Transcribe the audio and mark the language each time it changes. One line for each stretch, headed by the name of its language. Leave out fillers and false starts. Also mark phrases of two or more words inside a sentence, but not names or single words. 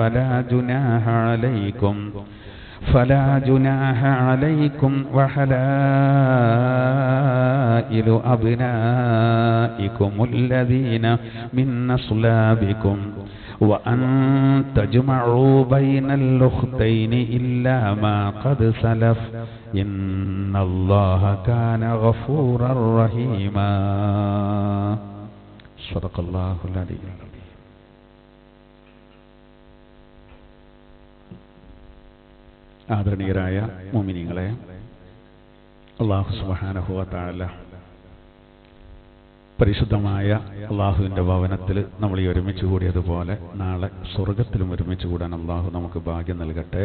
Arabic: فلا جناح عليكم وحلائل أبنائكم الذين من أصلابكم وأن تجمعوا بين الأختين إلا ما قد سلف إن الله كان غفورا رحيما. صدق الله العلي العظيم.
Malayalam: ആദരണീയരായ മുഅ്മിനീങ്ങളെ,
Arabic: الله سبحانه وتعالى
Malayalam: പരിശുദ്ധമായ അല്ലാഹുവിൻ്റെ ഭവനത്തിൽ നമ്മൾ ഈ ഒരുമിച്ച് കൂടിയതുപോലെ നാളെ സ്വർഗത്തിലും ഒരുമിച്ച് കൂടാൻ അല്ലാഹു നമുക്ക് ഭാഗ്യം നൽകട്ടെ.